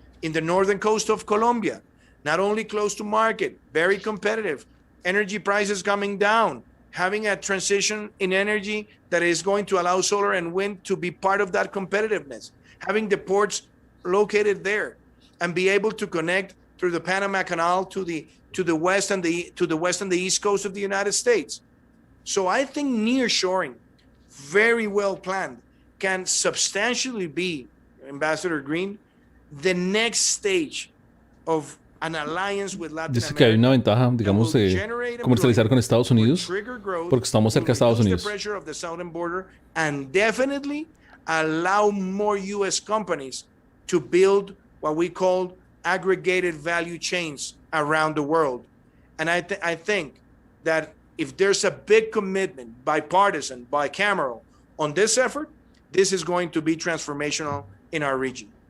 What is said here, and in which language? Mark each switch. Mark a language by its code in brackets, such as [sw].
[en] In the northern coast of Colombia, not only close to market, very competitive, energy prices coming down, having a transition in energy that is going to allow solar and wind to be part of that competitiveness, having the ports located there, and be able to connect through the Panama Canal to the west and the east coast of the United States. So I think nearshoring, very well planned, can substantially be, Ambassador Green, the next stage of an alliance with Latin [es] Dice que hay una [en] America [es] ventaja, digamos, de comercializar con Estados Unidos porque estamos cerca de Estados Unidos. [en] The pressure of the southern border and definitely allow more U.S. companies to build what we call aggregated value chains around the world. And I think that if there's a big commitment, bipartisan, bicameral, on this effort, this is going to be transformational in our region.